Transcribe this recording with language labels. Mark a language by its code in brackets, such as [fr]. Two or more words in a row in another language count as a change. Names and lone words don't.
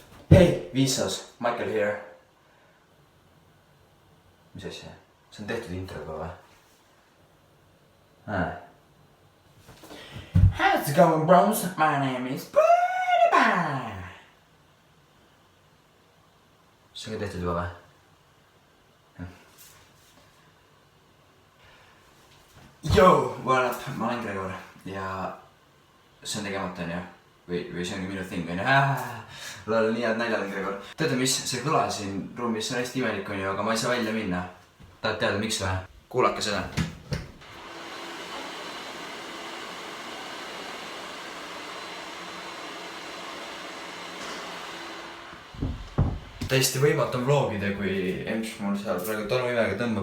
[en] Hei, Viisas, Michael here. [et] Mis asja? See on tehtud introga või? [en] How's it going, bros? My name is Pretty Bear. [et] See on ka tehtud juba või? [en] Yo, what up? [et] Ma olen Gregor ja see on tegemata, on ju? Või see ongi minu thing, on ju? Lol, nii head naljad on, Gregor. Teate mis? See kõla siin ruumis on hästi imelik, on ju, aga ma ei saa välja minna. Tahad teada, miks või? Kuulake seda. Täiesti võimatu on vlogida, kui emps mul seal praegu tolmuimega tõmbab.